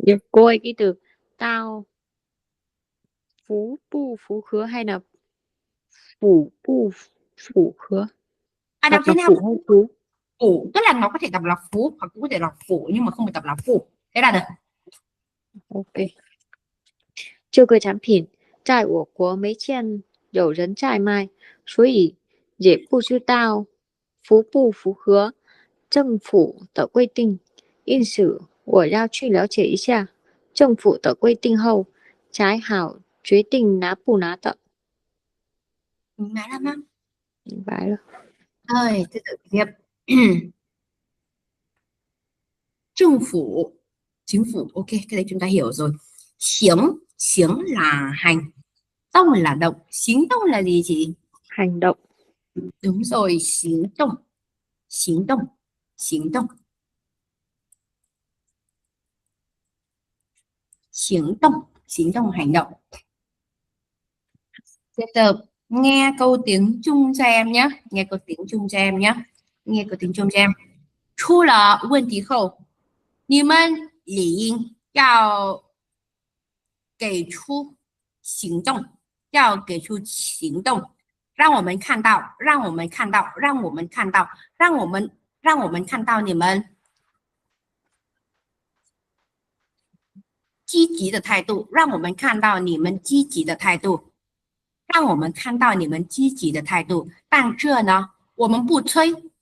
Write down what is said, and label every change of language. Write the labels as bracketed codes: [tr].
[vi] Cô ơi, cái từ tao phú bu phú khứa hay là phủ bu phủ khứa? Đọc thế nào? Phủ hay phú? Phủ, tức là nó có thể đọc là phú hoặc cũng có thể là phủ nhưng mà không phải đọc là phủ. Thế là được. OK. [zh] 这个产品在我国没见有人在卖，所以也不知道符不符合政府的规定，因此我要去了解一下政府的规定后才好决定拿不拿的。明白了吗? 明白了。 [vi] Rồi, tiếp tục tiếp. 政府, chính phủ, ok, cái đấy chúng ta hiểu rồi. Xiếng là hành, động là động. Xính động là gì chị? Hành động. Đúng rồi, xính động. Xính động. Xính động. Xính động. Xính động, hành động. Tiếp tục, nghe câu tiếng Trung cho em nhé. Nghe câu tiếng Trung cho em nhé. Nghe câu tiếng Trung cho em. [zh] 出了问题后，你们理应要给出行动，要给出行动，让我们看到，让我们看到，让我们看到，让我们看到你们积极的态度，让我们看到你们积极的态度，让我们看到你们积极的态度。但这呢，我们不催，